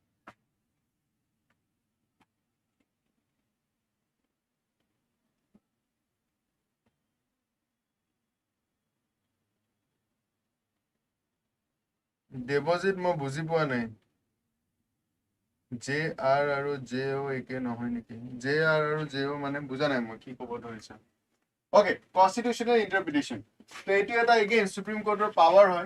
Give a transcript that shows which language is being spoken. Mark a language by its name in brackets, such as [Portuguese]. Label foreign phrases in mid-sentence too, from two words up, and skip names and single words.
[Assamese] Deposit mo buzi poa nai. JR আৰু JO একে নহয় নেকি. JR আৰু JO মানে বুজা নাই মো কি কʼবো ধৰিছা. [English] Okay, constitutional interpretation. [Assamese] So etu eta again Supreme Court or power hoy.